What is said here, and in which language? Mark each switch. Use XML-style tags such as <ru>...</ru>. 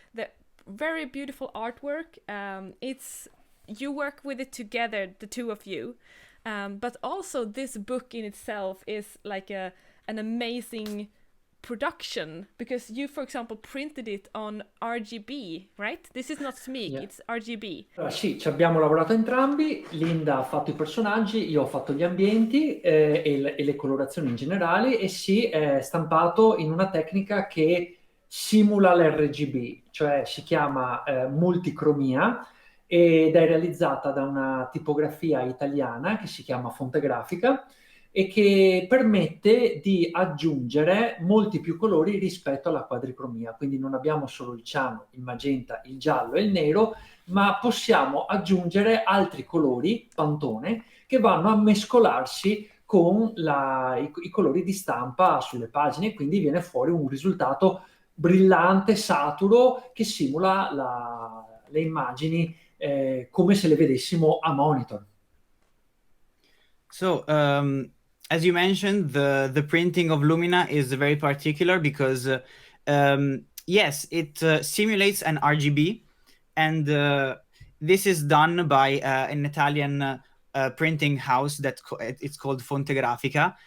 <en>The very beautiful artwork. You work with it together, the two of you. But also this book in itself is like an amazing production, because you, for example, printed it on RGB, right? This is not SMIC, Yeah. it's RGB.</en> <it>Allora, sì, ci abbiamo lavorato entrambi. Linda ha fatto i personaggi, io ho fatto gli ambienti e le colorazioni in generale, e sì, è stampato in una tecnica che simula l'RGB, cioè si chiama multicromia, ed è realizzata da una tipografia italiana che si chiama Fonte Grafica, e che permette di aggiungere molti più colori rispetto alla quadricromia. Quindi non abbiamo solo il ciano, il magenta, il giallo e il nero, ma possiamo aggiungere altri colori, Pantone, che vanno a mescolarsi con i colori di stampa sulle pagine, quindi viene fuori un risultato brillante, saturo, che simula le immagini come se le vedessimo a monitor.</it> <en>So, as you mentioned, the printing of Lumina is very particular because, yes, it simulates an RGB, and this is done by an Italian printing house it's called Fontegrafica,</en>